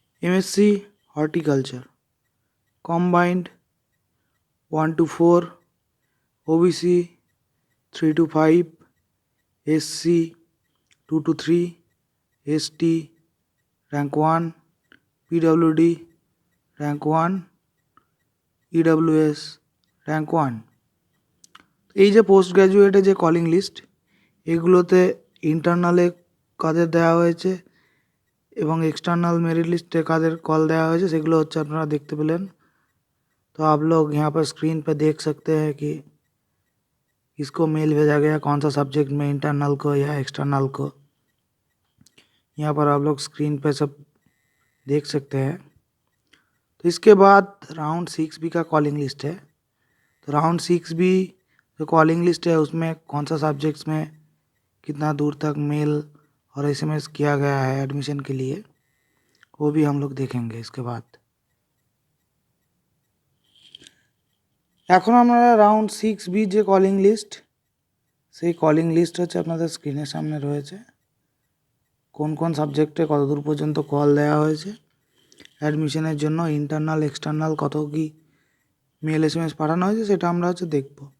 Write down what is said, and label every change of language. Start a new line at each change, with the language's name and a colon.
English: MSc horticulture combined 1 to 4, OBC 3 to 5, SC 2 to 3, ST rank 1, PWD rank 1, EWS rank 1।
Bangla: এই যে post গ্র্যাজুয়েটে যে calling list, এগুলোতে ইন্টারনালে কাদের দেওয়া হয়েছে এবং এক্सटर्नल मेरिट लिस्ट काদের कॉल দেওয়া হয়েছে সেগুলো হচ্ছে আপনারা দেখতে পেলেন।
Hindi: तो आप लोग यहाँ पर स्क्रीन पर देख सकते हैं कि किसको मेल भेजा गया, कौन सा सब्जेक्ट में, इंटरनल को या एक्सटर्नल को। यहाँ पर आप लोग स्क्रीन पर सब देख सकते हैं। तो इसके बाद राउंड 6B का कॉलिंग लिस्ट है। तो राउंड 6B जो कॉलिंग लिस्ट है उसमें कौन सा सब्जेक्ट्स में कितना दूर तक मेल और SMS किया गया है एडमिशन के लिए, वो भी हम लोग देखेंगे इसके बाद।
Bangla: এখন আমরা রাউন্ড 6B যে কলিং লিস্ট, সেই কলিং লিস্ট হচ্ছে আপনাদের স্ক্রিনের সামনে রয়েছে। কোন কোন সাবজেক্টে কত দূর পর্যন্ত কল দেওয়া হয়েছে, অ্যাডমিশনের জন্য ইন্টারনাল এক্সটার্নাল কত কি মেল SMS পাঠানো হয়েছে সেটা আমরা হচ্ছে দেখব।